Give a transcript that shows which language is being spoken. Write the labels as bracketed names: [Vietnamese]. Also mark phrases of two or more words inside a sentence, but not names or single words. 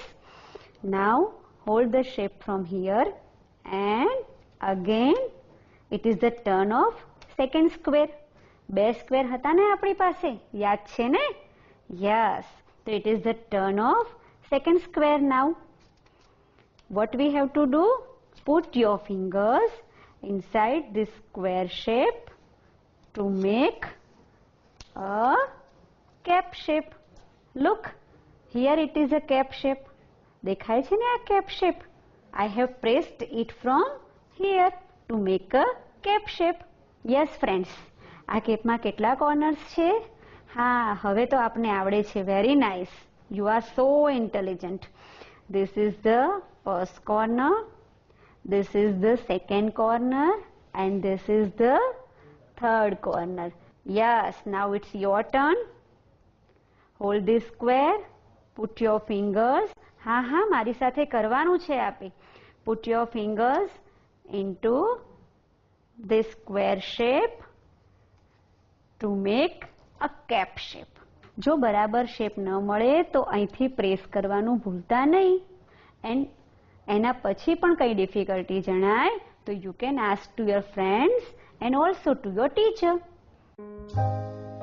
[English] now hold the shape from here and again it is the turn of second square. [Gujarati] 2 સ્ક્વેર હતા ને આપણી પાસે, યાદ છે ને? [English] યસ, તો it is the turn of second square. નાઉ what we have to do? Put your fingers inside this square shape to make a cap shape. Look, here it is a cap shape. [Gujarati] દેખાય છે ને આ [English] cap shape? I have pressed it from here to make a cap shape. Yes friends, [Gujarati] આ કેપમાં કેટલા કોર્નર્સ છે? હા, હવે તો આપને આવડે છે. [English] very nice. You are so intelligent. This is the first corner, this is the second corner and this is the third corner. Yes, now it's your turn. Hold this square, put your fingers. [Gujarati] હા હા, મારી સાથે કરવાનું છે આપે. [English] Put your fingers into this square shape to make a cap shape. [Gujarati] જો બરાબર શેપ ન મળે તો અહીંથી પ્રેસ કરવાનું ભૂલતા નહીં. [English] એન્ડ [Gujarati] એના પછી પણ કંઈ ડિફિકલ્ટી જણાય તો [English] you can ask to your friends and also to your teacher.